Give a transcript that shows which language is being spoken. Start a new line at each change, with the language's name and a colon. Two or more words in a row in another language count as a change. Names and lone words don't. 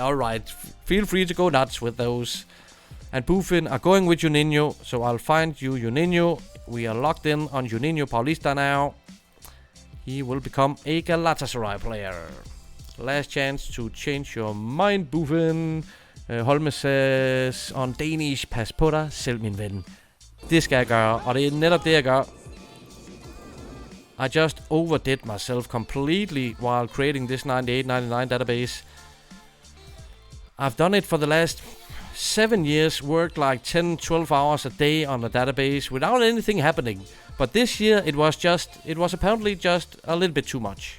English: Alright, feel free to go nuts with those. And Buffin are going with Juninho, so I'll find you Juninho. We are locked in on Juninho Paulista now. He will become a Galatasaray player. Last chance to change your mind, Buffen. Holme says, on Danish,
Danish: pas på dig selv, min ven. Det skal jeg gøre, og det er netop det, jeg gør.
English: I just overdid myself completely while creating this 9899 database. I've done it for the last 7 years, worked like 10-12 hours a day on the database without anything happening. But this year it was apparently just a little bit too much.